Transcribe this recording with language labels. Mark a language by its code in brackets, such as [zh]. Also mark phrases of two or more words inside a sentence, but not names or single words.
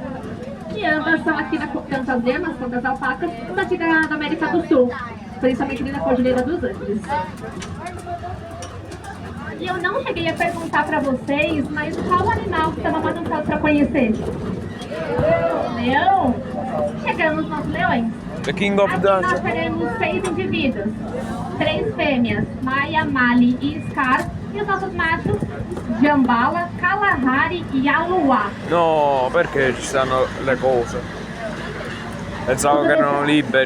[pt] E ambas são aqui, tanto as lhamas quanto as alpacas, daqui da América do Sul, principalmente ali na Cordilheira dos Andes. E eu não cheguei a perguntar pra vocês, mas qual animal que estava mais ansioso pra conhecer? Leão? Chegamos nos leões. [en] The King of [pt] Aqui [en] the... [pt] nós teremos 6 indivíduos, 3 fêmeas, Maia, Mali e Scar, e os nossos machos, Jambala, Kalahari e Aluá. [it] No, perché ci stanno le cose? Pensavo che erano liberi.